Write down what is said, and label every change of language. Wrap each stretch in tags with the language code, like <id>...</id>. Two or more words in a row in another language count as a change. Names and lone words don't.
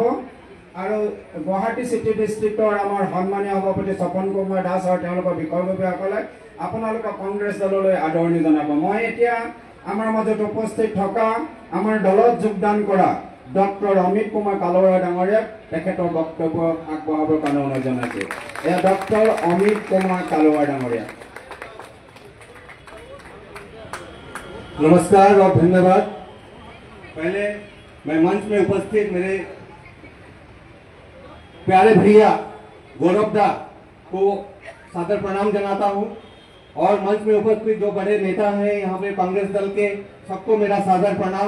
<as>আৰু গুৱাহাটী চিটি ডিষ্ট্ৰিক্টৰ আমাৰ সন্মানীয় সভাপতি স্বপন কুমাৰ দাস আৰু তেওঁলোকৰ বিষয়ববীয়াসকলে আপোনালোকক কংগ্ৰেছ দললৈ আদৰণি জনাব। মই এতিয়া আমাৰ মাজত উপস্থিত থকা আমাৰ দলত যোগদান কৰা ডক্টৰ অমিত কুমাৰ কালুৱা ডাঙৰীয়াক তেখেতৰ বক্তব্য আগবঢ়াবৰ কাৰণে অনুৰোধ জনাইছোঁ। এয়া ডক্টৰ অমিত কুমাৰ কালুৱা ডাঙৰীয়া।</as> <hi>नमस्कार और धन्यवाद। पहले मैं मंच में उपस्थित मेरे प्यारे भैया गौरव दा को सादर प्रणाम जनाता हूं और मंच में उपस्थित जो बड़े नेता हैं यहाँ पे कांग्रेस दल के, सबको मेरा सादर प्रणाम।</hi>